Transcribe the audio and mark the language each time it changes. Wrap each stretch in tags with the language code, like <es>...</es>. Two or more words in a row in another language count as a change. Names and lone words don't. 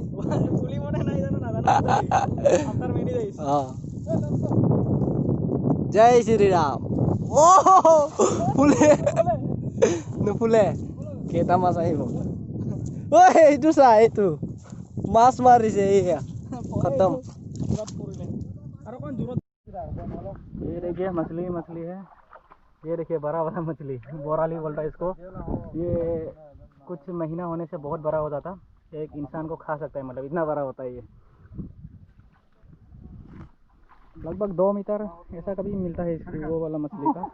<as>জয় শ্ৰীৰাম। ফুলে নুফুলে, কেইটা মাছ আহিব। ঐ এইটো চা, এইটো মাছ মাৰিছে, এয়া খতম।</as> <hi>ये देखिए मछली मछली है, ये देखिए बड़ा बड़ा मछली, बोराली बोलता है इसको। ये कुछ महीना होने से बहुत बड़ा हो जाता, एक इंसान को खा सकता है, मतलब इतना बड़ा होता है ये। लगभग 2 मीटर ऐसा कभी मिलता है इसकी, वो वाला मछली का।</hi>